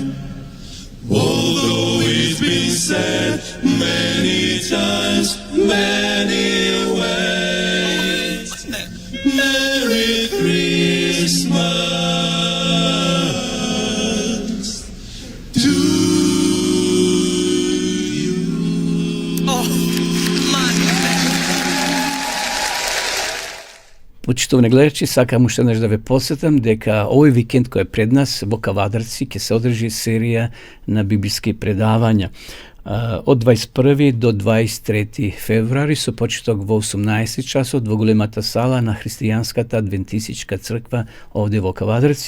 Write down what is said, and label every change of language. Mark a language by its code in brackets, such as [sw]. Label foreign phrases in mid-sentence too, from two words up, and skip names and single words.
[en] Although it's been said many times, many ways, Merry Christmas to you. [mk] Почитувани гледачи, сакам уште еднаш да ве посетам дека овој викенд кој е пред нас во Кавадарци ќе се одржи серија на библиски предавања. Од 21 до 23 февруари со почеток во 18 часот во големата сала на Христијанската адвентистичка црква овде во Кавадарци.